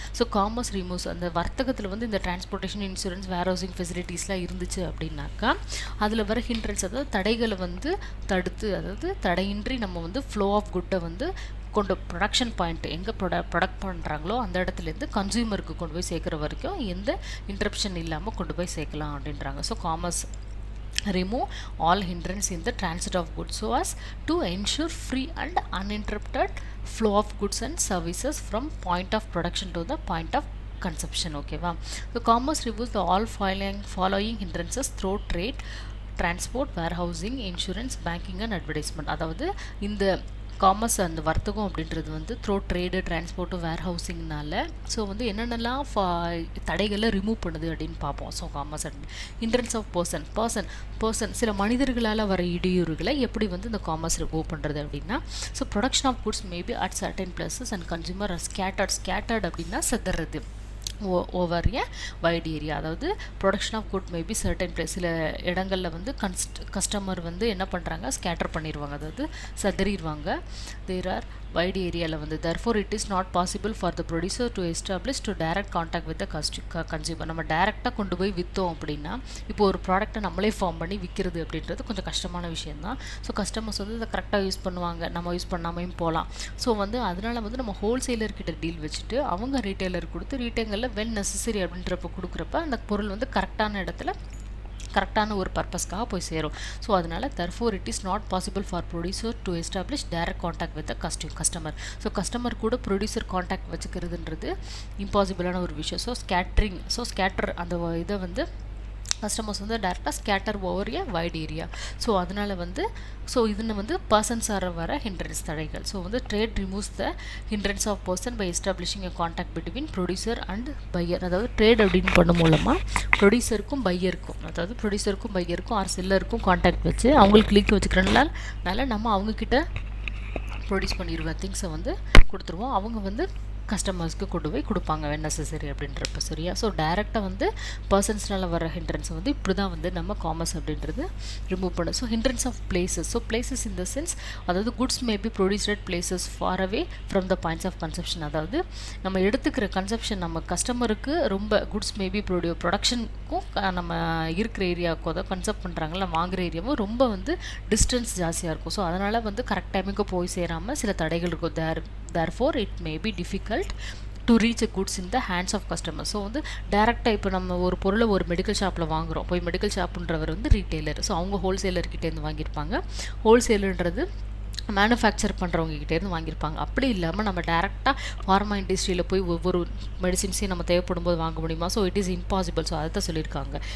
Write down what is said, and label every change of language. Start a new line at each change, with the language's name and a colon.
Tamil: So commerce removes அந்த வர்த்தகத்தில் வந்து இந்த டிரான்ஸ்போர்ட்டேஷன், இன்சூரன்ஸ், வேர் ஹவுசிங் ஃபெசிலிட்டிஸ்லாம் இருந்துச்சு அப்படின்னாக்கா அதில் வர ஹிண்ட்ரன்ஸ் அதாவது தடைகளை வந்து தடுத்து, அதாவது தடையின்றி நம்ம வந்து ஃப்ளோ ஆஃப் குட்டை வந்து கொண்டு ப்ரொடக்ஷன் பாயிண்ட் எங்கே ப்ரொடக்ட் பண்ணுறாங்களோ அந்த இடத்துலேருந்து கன்சியூமருக்கு கொண்டு போய் சேர்க்குற வரைக்கும் எந்த இன்டரப்ஷன் இல்லாமல் கொண்டு போய் சேர்க்கலாம் அப்படின்றாங்க.
English: So commerce remove all hindrance in the transit of goods so as to ensure free and uninterrupted flow of goods and services from point of production to the point of consumption. Okay va. So commerce removes the all following hindrances through trade, transport, warehousing, insurance, banking and advertisement.
Tamil: அதாவது இந்த commerce அந்த வர்த்தகம் அப்படின்றது வந்து throw trade, transport, வேர் ஹவுசிங்னால so வந்து என்னென்னலாம் தடைகளை remove பண்ணுது அப்படின்னு பார்ப்போம்.
English: so commerce hindrance of person
Tamil: சில மனிதர்களால் வர இடையூறுகளை எப்படி வந்து இந்த
English: Commerce remove பண்ணுறது அப்படின்னா, so production of goods maybe at certain places and consumer scattered அப்படின்னா செதறது over a wide area.
Tamil: அதாவது production of good maybe certain place சில இடங்களில் வந்து கஸ்டமர் வந்து என்ன பண்ணுறாங்க, ஸ்கேட்டர் பண்ணிடுவாங்க, அதாவது சதறிடுவாங்க.
English: there are wide
Tamil: ஏரியாவில் வந்து
English: therefore it is not possible for the producer to establish to direct contact with the consumer.
Tamil: நம்ம டைரெக்டாக கொண்டு போய் விற்றோம் அப்படின்னா, இப்போ ஒரு ப்ராடக்ட்டை நம்மளே ஃபார்ம் பண்ணி விற்கிறது அப்படின்றது கொஞ்சம் கஷ்டமான விஷயந்தான். ஸோ கஸ்டமர்ஸ் வந்து இதை கரெக்டாக யூஸ் பண்ணுவாங்க, நம்ம யூஸ் பண்ணாமையும் போகலாம். ஸோ வந்து அதனால் வந்து நம்ம ஹோல்சேலர்கிட்ட டீல் வச்சுட்டு அவங்க ரீட்டைலர் கொடுத்து ரீட்டைலரில் வென் நெசசரி அப்படின்றப்ப கொடுக்குறப்ப அந்த பொருள் வந்து கரெக்டான இடத்துல கரெக்டான ஒரு பர்பஸ்க்காக போய் சேரும். ஸோ அதனால்
English: therefore it is not possible for producer to establish direct contact with the customer.
Tamil: So customer கூட ப்ரொடியூசர் கான்டாக்ட் வச்சுக்கிறதுன்றது இம்பாசிபிளான ஒரு விஷயம்.
English: so scatter
Tamil: அந்த இதை வந்து
English: Customers வந்து டேரெக்டாக scatter over a wide area.
Tamil: ஸோ அதனால் வந்து ஸோ இதில் வந்து பர்சன்ஸாக வர ஹிண்ட்ரன்ஸ் தடைகள்.
English: So வந்து trade removes the hindrance of person by establishing a contact between producer and buyer.
Tamil: அதாவது ட்ரேட் அப்படின்னு பண்ண மூலமாக ப்ரொடியூசருக்கும் பையருக்கும் ஆர் செல்லருக்கும் கான்டாக்ட் வச்சு அவங்களுக்கு லிங்க் வச்சுக்கிறதுனால நம்ம அவங்கக்கிட்ட ப்ரொடியூஸ் பண்ணிடுவோம் திங்ஸை வந்து கொடுத்துருவோம். அவங்க வந்து கஸ்டமர்ஸ்க்கு கொண்டு போய் கொடுப்பாங்க வென் நெசசரி அப்படின்றப்ப. சரியா. ஸோ டைரெக்டாக வந்து பர்சன்ஸ்னால வர ஹிண்ட்ரன்ஸ் வந்து இப்படி தான் வந்து நம்ம காமர்ஸ் அப்படின்றது ரிமூவ் பண்ணும்.
English: So hindrance of places. So places in the sense அதாவது goods may be produced at places far away from the points of consumption.
Tamil: அதாவது நம்ம எடுத்துக்கிற கன்சப்ஷன் நம்ம கஸ்டமருக்கு ரொம்ப குட்ஸ் மேபி ப்ரொடக்ஷனுக்கும் நம்ம இருக்கிற ஏரியாவுக்கும் அதாவது கன்சப்ட் பண்ணுறாங்களா வாங்குகிற ஏரியாவும் ரொம்ப வந்து டிஸ்டன்ஸ் ஜாஸ்தியாக இருக்கும். ஸோ அதனால் வந்து கரெக்ட் டைமுக்கு போய் சேராமல் சில தடைகள் இருக்கும்.
English: therefore it may be difficult to reach a goods in the hands of customers.
Tamil: So வந்து டேரெக்டாக இப்போ நம்ம ஒரு பொருளை ஒரு மெடிக்கல் ஷாப்பில் வாங்குகிறோம், போய் மெடிக்கல் ஷாப்புன்றவர் வந்து ரீட்டைலர். ஸோ அவங்க ஹோல்சேலர்கிட்டேருந்து வாங்கியிருப்பாங்க. ஹோல்சேலுன்றது மேனுஃபேக்சர் பண்ணுறவங்ககிட்டேருந்து வாங்கியிருப்பாங்க. அப்படி இல்லாமல் நம்ம டேரெக்டாக ஃபார்மா இண்டஸ்ட்ரியில் போய் ஒவ்வொரு மெடிசின்ஸையும் நம்ம தேவைப்படும் போது வாங்க முடியுமா?
English: So it is impossible.
Tamil: So அதை தான் சொல்லியிருக்காங்க.